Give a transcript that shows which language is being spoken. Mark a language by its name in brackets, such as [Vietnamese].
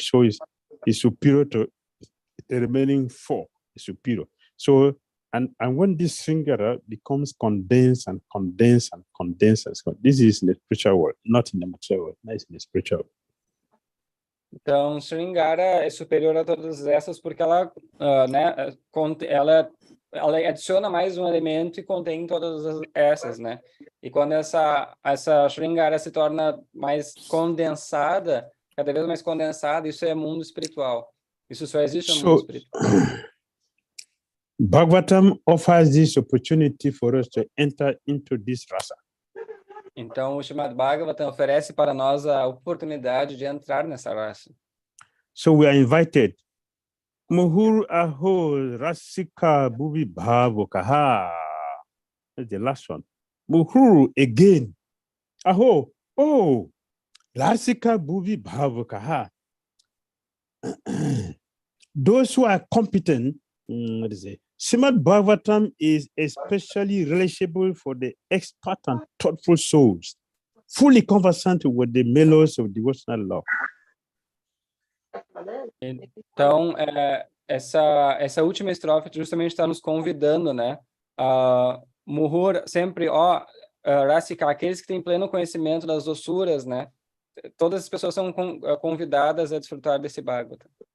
[English] So it's superior to the remaining 4. It's superior. So and when this Sringara becomes condensed and condensed and condensed, this is in the spiritual world, not in the material world. That's in the spiritual world. [Portuguese] Então, Sringara é superior a todas essas porque ela, né, ela adiciona mais um elemento e contém todas essas, né? E quando essa Sringara se torna mais condensada, cada vez mais condensada, isso é mundo espiritual. Isso só existe no mundo espiritual. [English] Bhagavatam offers this opportunity for us to enter into this rasa. [Portuguese] Então, o Srimad-Bhagavatam oferece para nós a oportunidade de entrar nessa raça. [English] So we are invited. [Sanskrit] Muhur aho rasika bhuvi bhavokaha. [English] That's the last one. Muhur again. Aho, oh, rasika bhuvi bhavokaha. Those who are competent, what is it? Srimad-Bhagavatam is especially relatable for the expert and thoughtful souls, fully conversant with the mellows of devotional love. [Portuguese] Então, essa última estrofe justamente está nos convidando, né? Muhur, sempre, Rasika, aqueles que têm pleno conhecimento das doçuras, né? Todas as pessoas são convidadas a desfrutar desse Bhagavatam.